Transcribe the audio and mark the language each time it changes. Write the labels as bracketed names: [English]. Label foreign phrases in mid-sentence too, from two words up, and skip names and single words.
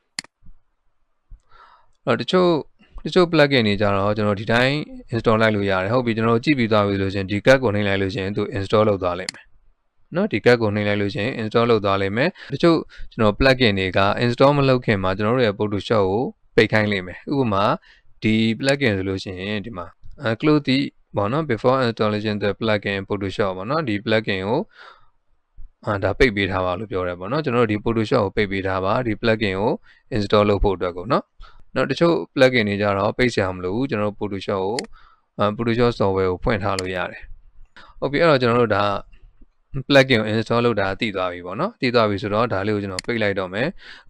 [Burmese] တချို့ plugin တွေကြတော့ကျွန်တော်ဒီတိုင်း install လိုက်လို့ရတယ်ဟုတ်ပြီကျွန်တော်ကြည့်ပြီးသွားပြီလို့ရှိရင်ဒီ card ကိုနှိပ်လိုက်လို့ရှိရင်သူ install လုပ်သွားလိမ့်မယ်နော်ဒီ card ကိုနှိပ်လိုက်လို့ရှိရင် install လုပ်သွားလိမ့်မယ်တချို့ကျွန်တော် plugin တွေက install မလုပ်ခင်မှာကျွန်တော်တို့ရဲ့ Photoshop ကိုပိတ်ခိုင်းလိမ့်မယ်ဥပမာဒီ plugin ဆိုလို့ရှိရင်ဒီမှာ [English] close the [Burmese] ပေါ့နော် [English] before installation the plugin Photoshop [Burmese] ပေါ့နော်ဒီ plugin ကိုဒါပိတ်ပေးထား ပါလို့ပြောတယ်ပေါ့နော်ကျွန်တော်တို့ဒီ Photoshop ကိုပိတ်ပေးထားပါဒီ plugin ကို install လုပ်ဖို့အတွက်ကိုနော်တချို့ plugin တွေကြတော့ပိတ်စရာမလိုဘူးကျွန်တော်တို့ Photoshop ကိုPhotoshop software ကိုဖွင့်ထားလို့ရတယ်ဟုတ်ပြီအဲ့တော့ကျွန်တော်တို့ဒါ plugin ကို install လုပ်တာတည်သွားပြီပေါ့နော်တည်သွားပြီဆိုတော့ဒါလေးကိုကျွန်တော်ပိတ်လိုက်တော့မယ်အဲ့